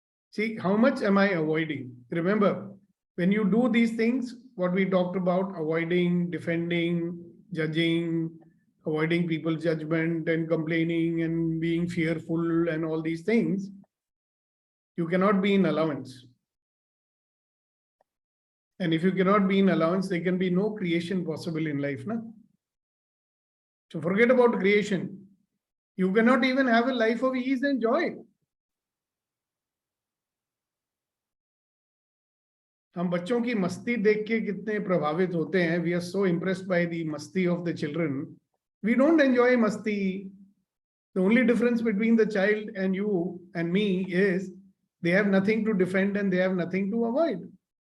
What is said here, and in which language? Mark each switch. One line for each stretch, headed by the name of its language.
English: See, how much am I avoiding? Remember, when you do these things, what we talked about, avoiding, defending, judging, avoiding people's judgment and complaining and being fearful and all these things, you cannot be in allowance. And if you cannot be in allowance, there can be no creation possible in life. No? So forget about creation. You cannot even have a life of ease and joy.
Hindi: हम बच्चों की मस्ती देख के कितने प्रभावित होते हैं.
English: We are so impressed by the masti of the children. We don't enjoy masti. The only difference between the child and you and me is they have nothing to defend and they have nothing to avoid.